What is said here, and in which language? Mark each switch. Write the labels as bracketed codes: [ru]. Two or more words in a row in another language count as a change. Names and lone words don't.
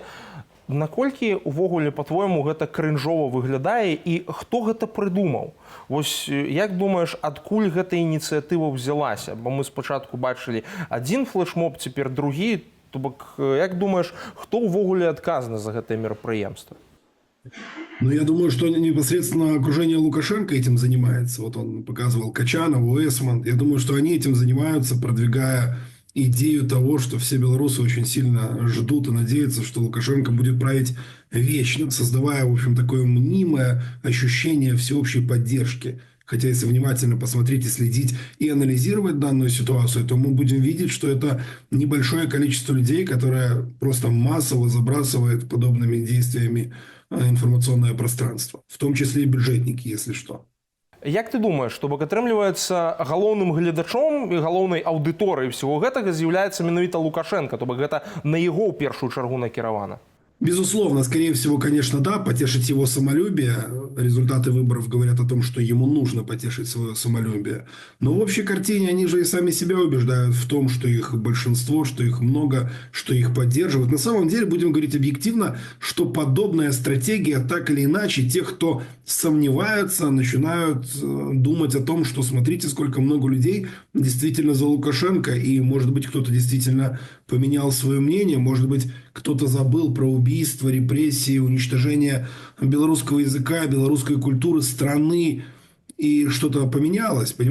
[be] Наколькі увогуле, па-твойму, гэта крынжова выглядае і хто гэта прыдумаў? Вось як думаеш, адкуль гэта ініцыятыва ўзялася? Бо мы спачатку бачылі адзін флешмоб, цяпер другі. То бок, як думаеш, хто ўвогуле адказны за гэтае мерапрыемства? Ну, [ru] я думаю, что непосредственно окружение Лукашенко этим занимается. Вот он показывал Качанову, Эсман. Я думаю, что они этим занимаются, продвигая идею того, что все белорусы очень сильно ждут и надеются, что Лукашенко будет править вечно, создавая, в общем, такое мнимое ощущение всеобщей поддержки. Хотя, если внимательно посмотреть и следить и анализировать данную ситуацию, то мы будем видеть, что это небольшое количество людей, которое просто массово забрасывает подобными действиями информационное пространство, в том числе и бюджетники, если что. [be] Як ты думаешь, то бок атрымліваецца галоўным гледачом і галоўнай аўдыторыяй всего гэтага з'яўляецца менавіта Лукашенко, то бок гэта на яго ў першую чаргу накіравана? [ru] Безусловно, скорее всего, конечно, да, потешить его самолюбие. Результаты выборов говорят о том, что ему нужно потешить свое самолюбие. Но в общей картине они же и сами себя убеждают в том, что их большинство, что их много, что их поддерживают. На самом деле, будем говорить объективно, что подобная стратегия, так или иначе, тех, кто сомневаются, начинают думать о том, что смотрите, сколько много людей действительно за Лукашенко, и, может быть, кто-то действительно поменял свое мнение, может быть, кто-то забыл про убийство, репрессии, уничтожение белорусского языка, белорусской культуры, страны, и что-то поменялось, понимаете?